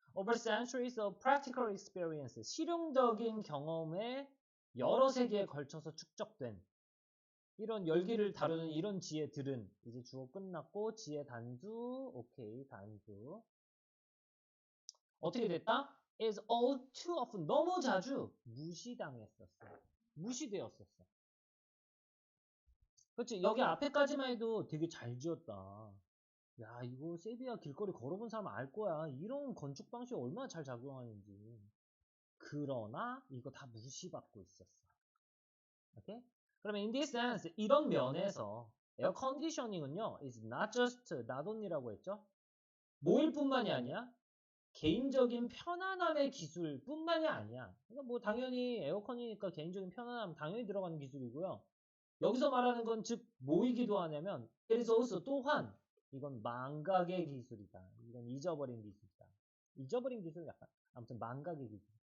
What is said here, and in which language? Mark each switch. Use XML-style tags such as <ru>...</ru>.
<en>Over centuries of practical experience</en> <ko>실용적인 경험에 여러 세기에 걸쳐서 축적된 이런 열기를 다루는 이런 지혜들은 이제 주어 끝났고 지혜 단수 오케이 단수 어떻게 됐다?</ko> <en>is all too often</en> <ko>너무 자주 무시당했었어. 무시되었었어. 그렇지 여기 앞에까지만 해도 되게 잘 지었다. 야 이거 세비야 길거리 걸어본 사람 알 거야. 이런 건축 방식이 얼마나 잘 작용하는지. 그러나 이거 다 무시받고 있었어. 오케이? 그러면</ko> <en>in this sense</en> <ko>이런 면에서 에어 컨디셔닝은요</ko> <en>is not just not only</en> <ko>라고 했죠. 뭐일 뿐만이 아니야? 개인적인 편안함의 기술뿐만이 아니야. 그러니까 뭐 당연히 에어컨이니까 개인적인 편안함 당연히 들어가는 기술이고요. 여기서 말하는 건 즉 뭐이기도 하냐면</ko> <en>it is also</en> <ko>또한 이건 망각의 기술이다. 이건 잊어버린 기술이다. 잊어버린 기술 약간 아무튼 망각의 기술.</ko>